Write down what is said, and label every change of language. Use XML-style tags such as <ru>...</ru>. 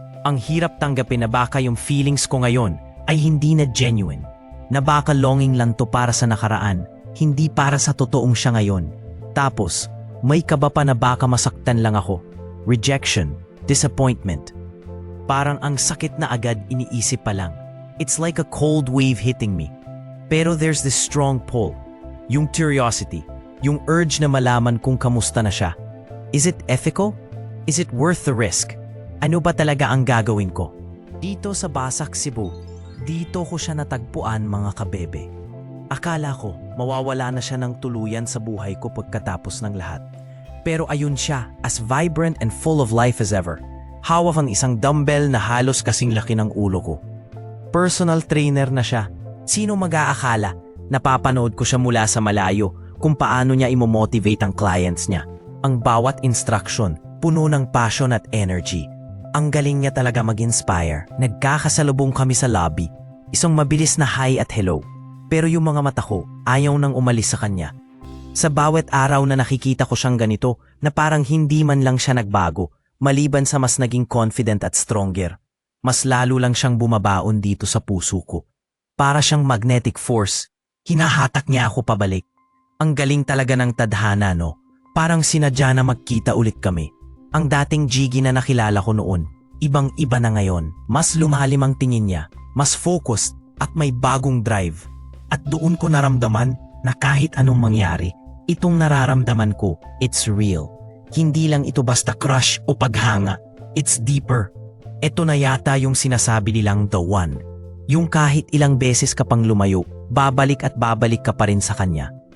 <tl>Ang hirap tanggapin na baka yung feelings ko ngayon ay hindi na genuine. Na baka longing lang to para sa nakaraan, hindi para sa totoong siya ngayon. Tapos, may kaba pa na baka masaktan lang ako. Rejection, disappointment. Parang ang sakit na agad iniisip pa lang.</tl> <en>It's like a cold wave hitting me. Pero there's this strong pull.</en> <tl>Yung curiosity, yung urge na malaman kung kamusta na siya.</tl> <en>Is it ethical? Is it worth the risk?</en> <tl>Ano ba talaga ang gagawin ko? Dito sa Basak, Cebu, dito ko siya natagpuan mga kabebe. Akala ko mawawala na siya ng tuluyan sa buhay ko pagkatapos ng lahat.</tl> <en>Pero ayun siya, as vibrant and full of life as ever.</en> <tl>Hawak ang isang dumbbell na halos kasing laki ng ulo ko. Personal trainer na siya. Sino mag-aakala? Napapanood ko siya mula sa malayo kung paano niya imomotivate ang clients niya. Ang bawat instruction, puno ng passion at energy. Ang galing niya talaga mag-inspire. Nagkakasalubong kami sa lobby. Isang mabilis na hi at hello. Pero yung mga mata ko, ayaw nang umalis sa kanya. Sa bawat araw na nakikita ko siyang ganito, na parang hindi man lang siya nagbago, maliban sa mas naging confident at stronger. Mas lalo lang siyang bumabaon dito sa puso ko. Para siyang magnetic force. Hinahatak niya ako pabalik. Ang galing talaga ng tadhana, no? Parang sinadya na magkita ulit kami. Ang dating Jiggy na nakilala ko noon, ibang-iba na ngayon. Mas lumalim ang tingin niya, mas focused at may bagong drive. At doon ko naramdaman na kahit anong mangyari, itong nararamdaman ko,</tl> <en>it's real.</en> <tl>Hindi lang ito basta crush o paghanga.</tl> <en>It's deeper.</en> <tl>Ito na yata yung sinasabi nilang</tl> <en>the one.</en> <tl>Yung kahit ilang beses ka pang lumayo, babalik at babalik ka pa rin sa kanya.</tl>